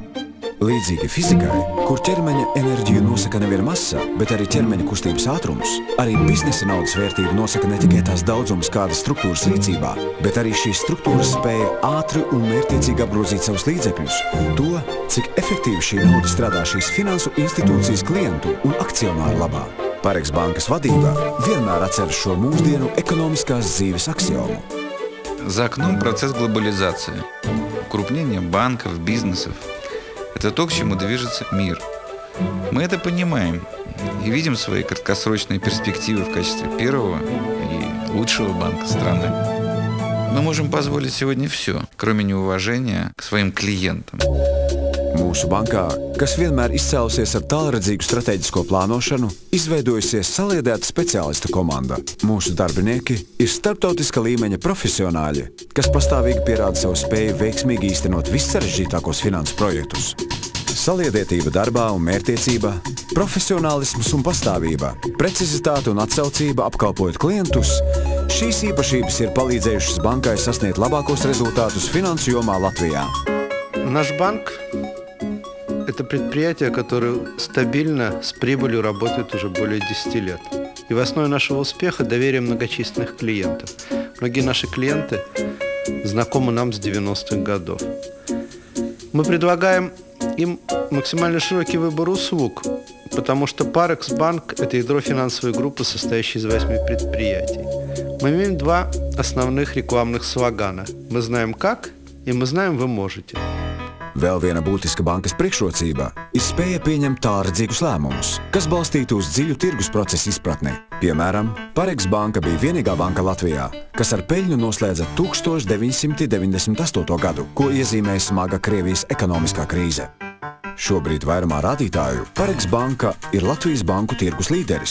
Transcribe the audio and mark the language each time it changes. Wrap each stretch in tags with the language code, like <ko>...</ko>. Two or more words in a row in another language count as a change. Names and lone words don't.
<lv>Līdzīgi fizikai, kur ķermeņa enerģiju nosaka nevien masa, bet arī ķermeņa kustības ātrums, arī biznesa naudas vērtību nosaka ne tikai tās daudzums kādas struktūras rīcībā, bet arī šīs struktūras spēja ātri un mērķtiecīgi apgrozīt savus līdzekļus, to, cik efektīvi šī nauda strādā šīs finansu institūcijas klientu un akcionāru labā. Parex bankas vadība vienmēr atceras šo mūsdienu ekonomiskās dzīves aksiomu.</lv> <ru>За окном процесс глобализации, укрупнение банков, бизнесов. Это то, к чему движется мир. Мы это понимаем и видим свои краткосрочные перспективы в качестве первого и лучшего банка страны. Мы можем позволить сегодня все, кроме неуважения к своим клиентам.</ru> <lv>Mūsu bankā, kas vienmēr izcēlusies ar tālredzīgu strateģisko plānošanu, izveidojusies saliedēta speciālistu komanda. Mūsu darbinieki ir starptautiska līmeņa profesionāļi, kas pastāvīgi pierāda savu spēju veiksmīgi īstenot vissarežģītākos finansu projektus. Saliedētība darbā un mērķtiecība, profesionālisms un pastāvība, precizitāte un atsaucība apkalpojot klientus – šīs īpašības ir palīdzējušas bankai sasniegt labākos rezultātus finansu jomā Latvijā.</lv> <ru>Наш банк – это предприятие, которое стабильно с прибылью работает уже более 10 лет. И в основе нашего успеха – доверие многочисленных клиентов. Многие наши клиенты знакомы нам с 90-х годов. Мы предлагаем им максимально широкий выбор услуг, потому что Parex Bank – это ядро финансовой группы, состоящей из 8 предприятий. Мы имеем два основных рекламных слогана «Мы знаем как» и «Мы знаем, вы можете».</ru> <lv>Vēl viena būtiska bankas priekšrocība ir spēja pieņemt tālredzīgus lēmumus, kas balstīti uz dziļu tirgus procesu izpratni. Piemēram, Parex banka bija vienīgā banka Latvijā, kas ar peļņu noslēdza 1998. gadu, ko iezīmēja smaga Krievijas ekonomiskā krīze. Šobrīd vairumā rādītāju Parex banka ir Latvijas banku tirgus līderis.</lv>